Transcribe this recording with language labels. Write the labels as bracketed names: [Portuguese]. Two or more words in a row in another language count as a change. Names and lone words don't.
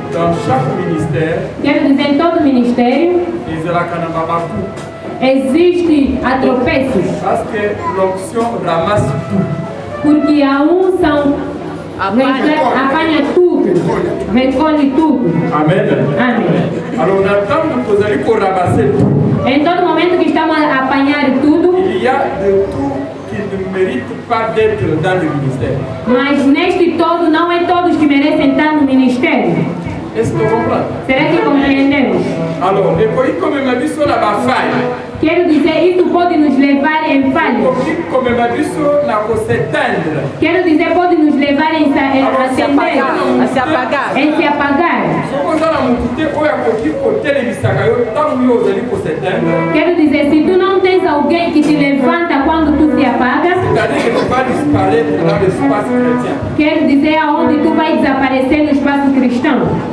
[Portuguese] Quero dizer, em todo ministério existe tropeços. Porque a unção apanha tudo, recolhe tudo. Amém. Amém. Em todo momento que estamos a apanhar tudo, [French] il y a de tout qui ne mérite pas d'être dans le ministère. [Portuguese] Mas neste todo não é todos que merecem estar no ministério. [French] Est-ce que vous comprenez? [Portuguese] Será que compreendemos? Alors, depois como eu disse na falha. Quero dizer, isso pode nos levar em falha. Como eu disse na cossetandra. Quero dizer, pode nos levar em se apagar. Em se apagar. Quero dizer, se tu não tens alguém que te levanta quando tu se apagas, quero dizer, aonde tu vai desaparecer no espaço cristão.